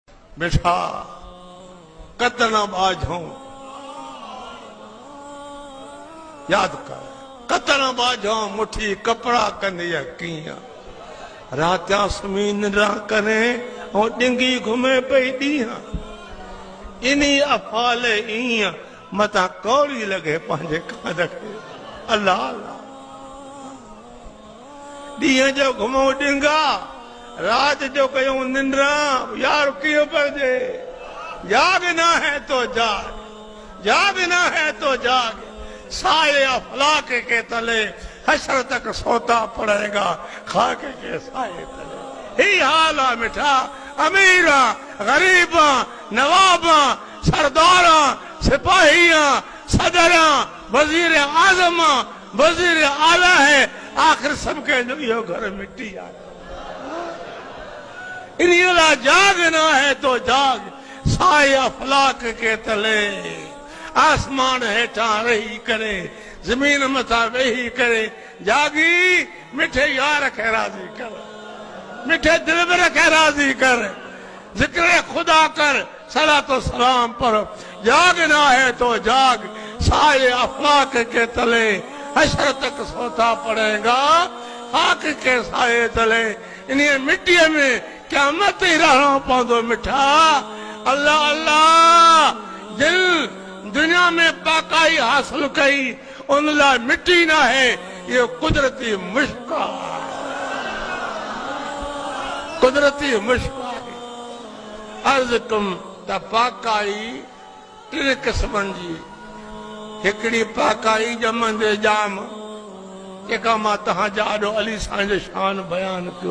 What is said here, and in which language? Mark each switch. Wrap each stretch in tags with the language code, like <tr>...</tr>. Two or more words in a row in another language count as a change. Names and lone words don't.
<sd>बेटा कतना बाझों याद कर, कतना बाझों मुठी कपड़ा कंदिया किया रात्या सुमी निंद्रा करे और डिंगी घुमे पई ॾींहं इन्ही अफ़ाल ईअं मता कौड़ी लगे पंहिंजे कांध खे। अल्लाह अल्लाह ॾींहं जो घुमो डिंगा रात जो कयूं निंद्रा यार कीअं पइजे।</sd> <hi>जागना है तो जाग, जागना है तो जाग, साए अफलाक के तले हशर तक सोता पड़ेगा खाक के साए तले।</hi> <sd>ही हाल आ मिठा अमीरा गरीबा नवाबा सरदारा सिपाहिया सदरा वजीर आजम वजीर आला है आखिर सबके जो घर मिट्टी आ इन्हीं</sd> <hi>जागना है तो जाग, साए अफलाक के तले</hi> <sd>आसमान हेठा रही करे जमीन मथा वेही करे जागी मिठे यार खे राजी कर, मिठे दिलबर खे राजी कर, जिक्र खुदा कर, सलातो सलाम पर।</sd> <hi>जागना है तो जाग, साए अफलाक के तले हशर तक सोता पड़ेगा खाक के साए तले।</hi> <sd>इन्हीं मिट्टी में क़यामत ही रहना पवंदो मिठा। अल्लाह अल्लाह जिन दुनिया में पाकाई हासिल कई उन लाइ मिट्टी ना है, ये कुदरती मुश्क आहे, कुदरती मुश्क आहे। अर्ज़ कम त पाकाई टिन क़िस्मनि जी, हिकिड़ी पाकाई ॼमंदे जाम जेका मां तव्हांजा ॾाढो अली साईं जो शान बयान कयो।</sd>